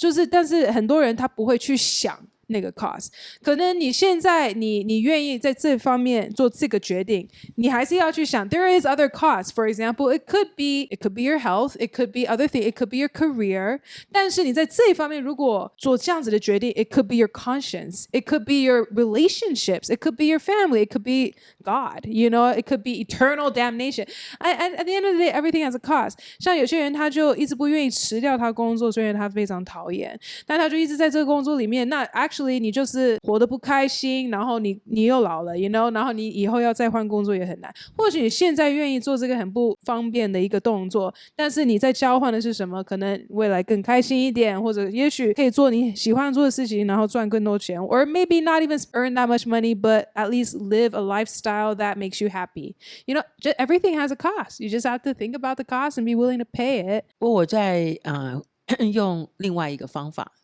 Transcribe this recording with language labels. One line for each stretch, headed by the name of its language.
Chinese: 但是很多人他不会去想那个 cost， 可能你现在你愿意在这方面做这个决定，你还是要去想
English: there is other costs. For example, it could be your health, it could be other things, it could be your career.
Chinese: 但是你在这一方面如果做这样子的决定
English: it could be your conscience, it could be your relationships, it could be your family, it could be God, it could be eternal damnation. At the end of the day, everything has a cost.
Chinese: 像有些人他就一直不愿意辞掉他工作，虽然他非常讨厌，但他就一直在这个工作里面，那 actually你就是活得不开心，然后你又老了 然后你以后要再换工作也很难。或许你现在愿意做这个很不方便的一个动作，但是你在交换的是什么？可能未来更开心一点，或者也许可以做你喜欢做的事情，然后赚更多钱
English: or maybe not even earn that much money, but at least live a lifestyle that makes you happy. Everything has a cost. You just have to think about the cost and be willing to pay it.
Chinese: 不过我在用另外一个方法